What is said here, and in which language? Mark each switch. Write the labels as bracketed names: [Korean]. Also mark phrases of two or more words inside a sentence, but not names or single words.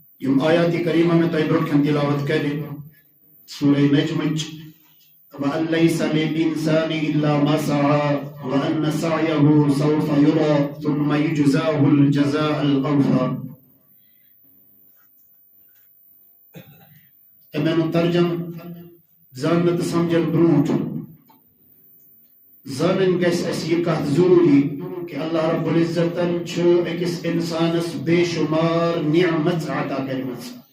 [Kashmiri] یم آیات کریمہ میں تۄہہِ برونٛٹھ کَنہِ تلاوت کرِ سورہ نجمٕچ [Arabic] وَأَن لَيْسَ لِلْإِنسَانِ إِلَّا مَا سَعَى وَأَنَّ سَعْيَهُ سَوْفَ يُرَى ثُمَّ يُجْزَاهُ الْجَزَاءَ الْأَوْفَى. [Kashmiri] امیٚنُک ترجم زاننہٕ تہٕ سمجھن برونٛٹھ زانٕنۍ گژھِ اَسہِ یہِ کتھ ضروٗری کہ اللہ رب العزتن چھُ أکِس اِنسانس بے شمار نعمت عطا کٔرمٕژ.